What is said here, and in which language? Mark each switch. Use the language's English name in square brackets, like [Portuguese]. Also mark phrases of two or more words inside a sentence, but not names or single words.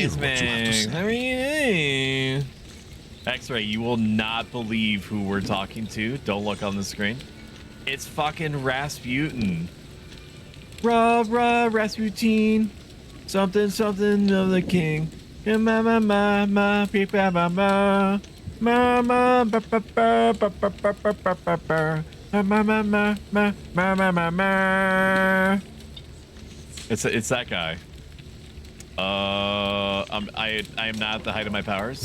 [English] hear what you have to Smags. say. How are you? X-Ray, you will not believe who we're talking to. Don't look on the screen. It's fucking Rasputin. Rasputin. Something, something of the king. Ma ma ma ma beep ba ba ma ma ma ba ba ba ba ba ba ba ba ba ba ma ma ma ma ma ma ma ma. It's that guy. I am not at the height of my powers.